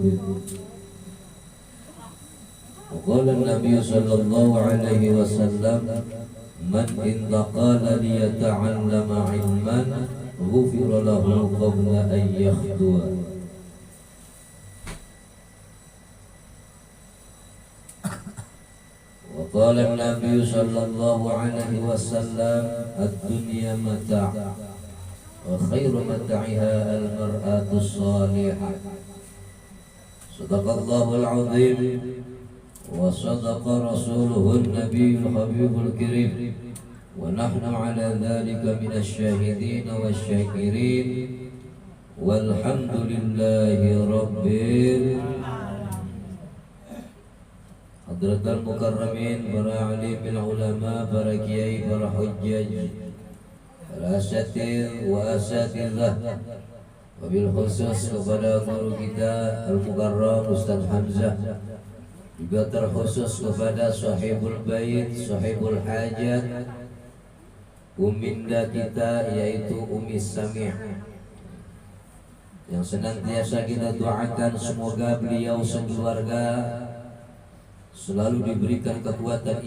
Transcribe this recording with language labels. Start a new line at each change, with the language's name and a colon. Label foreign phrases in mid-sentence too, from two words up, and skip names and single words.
Arabic: قال النبي صلى الله عليه وسلم من انتقل ليتعلم علما غفر له قبل أن يخطو. وقال النبي صلى الله عليه وسلم الدنيا متاع وخير متاعها المرأة الصالحة. صدق الله العظيم وصدق رسوله النبي الحبيب الكريم ونحن على ذلك من الشاهدين والشاكرين والحمد لله رب حضرات المكرمين,
Indonesian: para
Arabic: عالم العلماء,
Indonesian: para kiai, para hujjaj, para
Arabic: أساتير وأساتذة, وبالخصوص
Indonesian: kepada guru kita Al-Mukarram Ustaz Hamzah, juga terkhusus kepada
Arabic: صاحب البيت، صاحب الحاجة,
Indonesian: uminda kita yaitu Umi Samih, yang senantiasa kita doakan semoga beliau sekeluarga selalu diberikan kekuatan